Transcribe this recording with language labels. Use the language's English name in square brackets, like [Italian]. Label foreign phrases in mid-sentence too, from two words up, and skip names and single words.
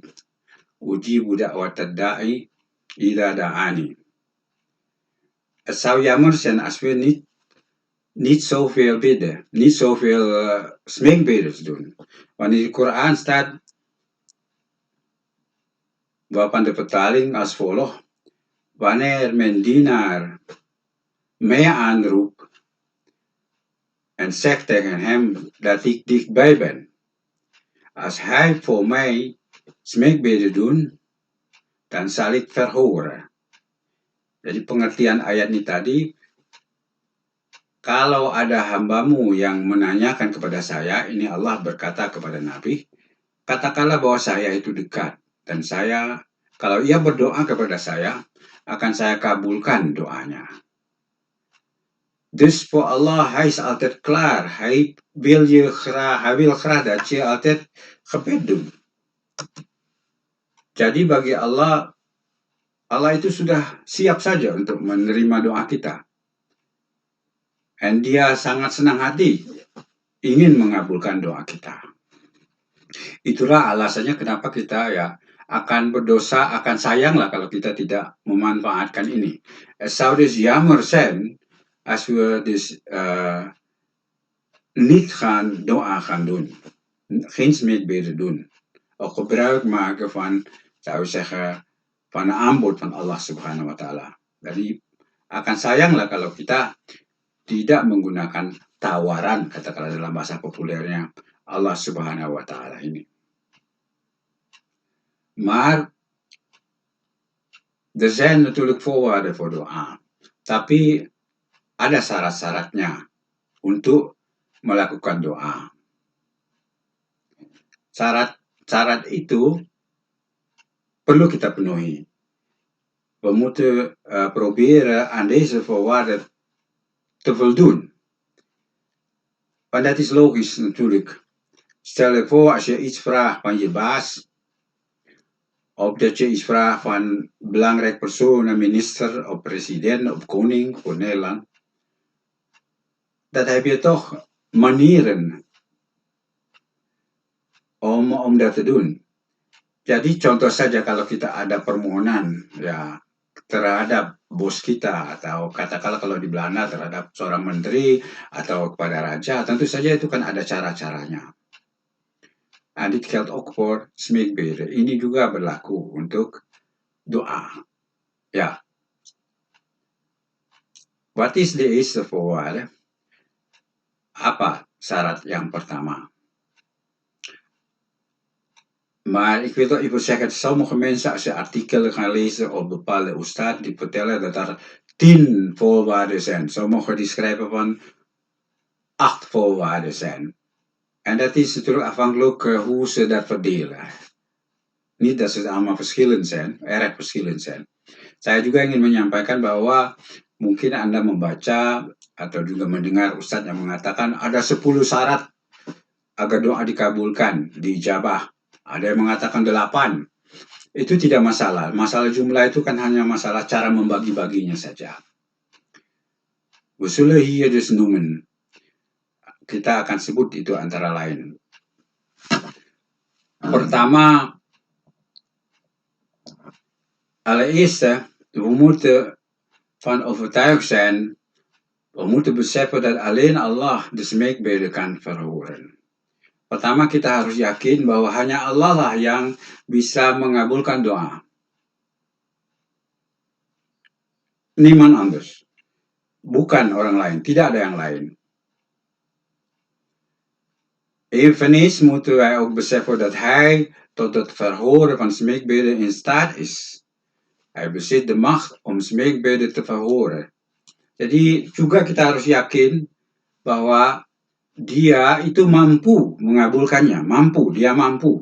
[Arabic] أجيب دعوة الداع إذا دعان. [Dutch] Het zou jammer zijn als we niet zoveel bidden, niet zoveel smeekbeden doen. Wanneer in de Koran staat, waarvan de vertaling als volgt: wanneer mijn dienaar mij aanroept en zegt tegen hem dat ik dichtbij ben, als hij voor mij smeekbeden doet, dan zal ik verhoren. [Indonesian] Jadi pengertian ayat ini tadi, kalau ada hambamu yang menanyakan kepada saya, ini Allah berkata kepada Nabi, katakanlah bahwa saya itu dekat. Dan kalau ia berdoa kepada saya, akan saya kabulkan doanya. [Dutch] Dus voor Allah, hij is altijd klaar. Hij wil graag dat je altijd gebed doet. [Indonesian] Jadi bagi Allah itu sudah siap saja untuk menerima doa kita. Dan dia sangat senang hati ingin mengabulkan doa kita. Itulah alasannya kenapa kita akan berdosa, akan sayanglah kalau kita tidak memanfaatkan ini. [Dutch] Zou dus jammer zijn als we dus niet doa gaan doen. Geen smeekbeden doen. Of gebruik maken van, zou ik zeggen, van een aanbod van Allah [Arabic] سبحانه وتعالى. [Indonesian] Jadi akan sayanglah kalau kita tidak menggunakan tawaran, katakanlah dalam bahasa populernya, Allah [Arabic] سبحانه وتعالى [Indonesian] ini. [Dutch] Maar er zijn natuurlijk voorwaarden voor doa. [Indonesian] Tapi ada syarat-syaratnya untuk melakukan doa. Syarat itu perlu kita penuhi. [Dutch] We moeten proberen aan deze voorwaarden te voldoen. Want dat is logisch natuurlijk. Stel je voor als je iets vraagt van je baas, of dat je iets vraagt van een belangrijk persoon, een minister, of president, of koning voor Nederland. Dat heb je toch manieren om dat te doen. [Indonesian] Jadi contoh saja kalau kita ada permohonan terhadap bos kita, atau katakanlah kalau di Belanda terhadap seorang menteri atau kepada raja, tentu saja itu kan ada cara-caranya. [Dutch] En dit geldt ook voor smeekbeden. [Indonesian] Ini juga berlaku untuk doa. [Dutch] Ja. Wat is de eerste voorwaarde? [Indonesian] Apa syarat yang pertama? [Dutch] Maar ik wil toch even zeggen, sommige mensen, als je artikelen gaan lezen op bepaalde ustad, die vertellen dat er 10 voorwaarden zijn. Sommigen die schrijven van 8 voorwaarden zijn. En dat is natuurlijk afhankelijk hoe ze dat verdelen. Niet dat ze allemaal verschillend zijn, erg verschillend zijn. [Indonesian] Saya juga ingin menyampaikan bahwa mungkin Anda membaca atau juga mendengar ustadz yang mengatakan ada 10 syarat agar doa dikabulkan, diijabah. Ada yang mengatakan 8. Itu tidak masalah. Masalah jumlah itu kan hanya masalah cara membagi-baginya saja. [Dutch] We zullen hier dus noemen. [Indonesian] Kita akan sebut itu antara lain. Pertama, [Dutch] allereerst, we moeten van overtuigd zijn, we moeten beseffen dat alleen Allah de smeekbeden kan verhoren. [Indonesian] Pertama, kita harus yakin bahwa hanya Allah lah yang bisa mengabulkan doa. [Dutch] Niemand anders. [Indonesian] Bukan orang lain, tidak ada yang lain. [Dutch] Eveneens moeten wij ook beseffen dat Hij tot het verhoren van smeekbeden in staat is. Hij bezit de macht om smeekbeden te verhoren. [Indonesian] Jadi juga kita harus yakin bahwa Dia itu mampu mengabulkannya, dia mampu.